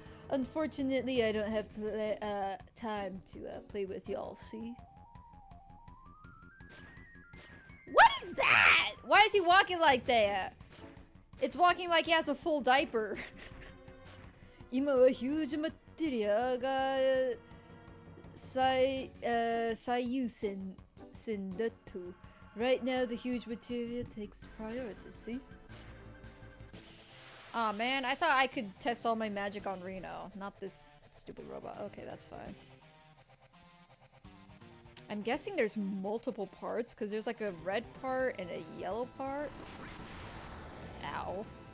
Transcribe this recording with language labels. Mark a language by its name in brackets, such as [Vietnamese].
[English] Unfortunately, I don't have time to play with y'all, see? What is that? Why is he walking like that? It's walking like he has a full diaper. [Japanese] 今はヒュージマテリアが最優先だと。 [English] Right now, the huge materia takes priority, see? Aw, man, I thought I could test all my magic on Reno, not this stupid robot. Okay, that's fine. I'm guessing there's multiple parts, because there's like a red part and a yellow part. Ow.